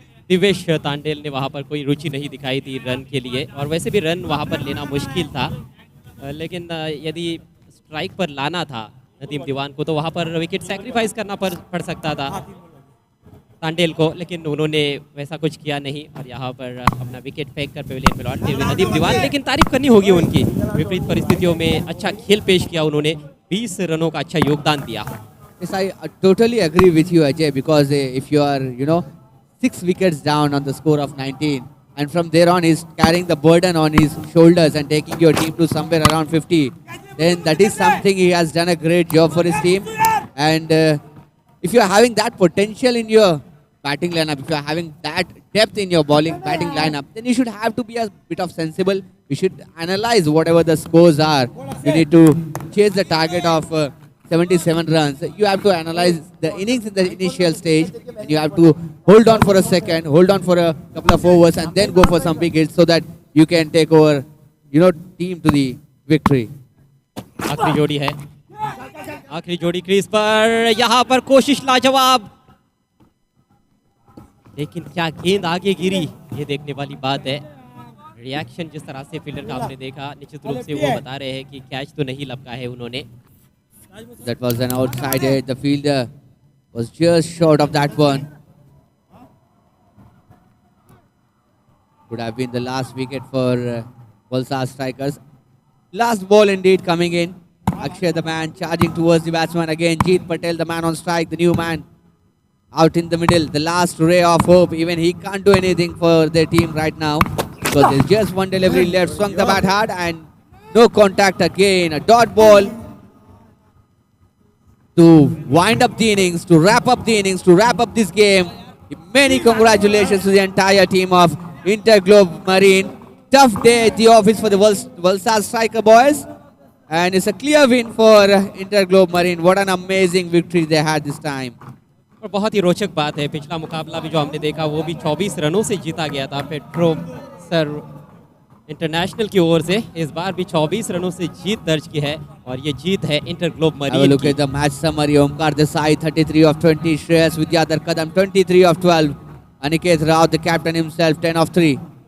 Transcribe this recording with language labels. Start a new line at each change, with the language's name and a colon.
Hindi: दिवेश तांडेल ने वहाँ पर कोई रुचि नहीं दिखाई दी रन के लिए, और वैसे भी रन वहाँ पर लेना मुश्किल था, लेकिन यदि स्ट्राइक पर लाना था नदीम दीवान को तो वहाँ पर विकेट सैक्रिफाइस करना पड़ सकता था तांडेल को, लेकिन उन्होंने वैसा कुछ किया नहीं, और यहाँ पर अपना विकेट फेंक कर पेविलियन में लौटते हुए नदीम दीवान। लेकिन तारीफ करनी होगी उनकी, विपरीत परिस्थितियों में अच्छा खेल पेश किया उन्होंने, 20 रनों का अच्छा योगदान दिया।
English: Yes, I totally agree with you, Ajay, because if you are, 6 wickets down on the score of 19, and from there on he's carrying the burden on his shoulders and taking your team to somewhere around 50, then that is something he has done a great job for his team. And if you are having that potential in your batting lineup, if you are having that depth in your batting lineup, then you should have to be a bit of sensible. You should analyze whatever the scores are. You need to chase the target of 77 runs. You have to analyze the innings in the initial stage, and you have to hold on for a second, hold on for a couple of overs, and then go for some wickets so that you can take over, team to the victory. आखिरी जोड़ी है, आखिरी जोड़ी crease पर, यहाँ पर कोशिश लाजवाब, लेकिन क्या गेंद आगे गिरी, ये देखने वाली बात है। रिएक्शन जिस तरह से फील्डर का आपने देखा, निश्चित रूप से वो बता रहे हैं कि कैच तो नहीं लपका है उन्होंने। That was an outside hit. The fielder was just short of that one. Could have been the last wicket for Valsad strikers. Last ball indeed coming in. Akshay, the man charging towards the batsman again. Jeet Patel, the man on strike, the new man out in the middle. The last ray of hope. Even he can't do anything for their team right now. So there's just one delivery left. Swung the bat hard and no contact again. A dot ball to wind up the innings, to wrap up the innings, to wrap up this game. Many congratulations to the entire team of Interglobe Marine. Tough day at the office for the Valsad striker boys. And it's a clear win for Interglobe Marine. What an amazing victory they had this time.
Hindi: और बहुत ही रोचक बात है, पिछला मुकाबला भी जो हमने देखा वो भी 24 रनों से जीता गया था पेट्रो सर इंटरनेशनल की ओर से। इस बार भी 24 रनों से जीत दर्ज की है और ये जीत है InterGlobe
English: Have a
Hindi: marine
English: look
Hindi: की।
English: at the match summary. Omkar Desai 33 of 20, Shreyas Vidyadhar Kadam 23 of 12, Aniket Rao the captain himself 10 of 3.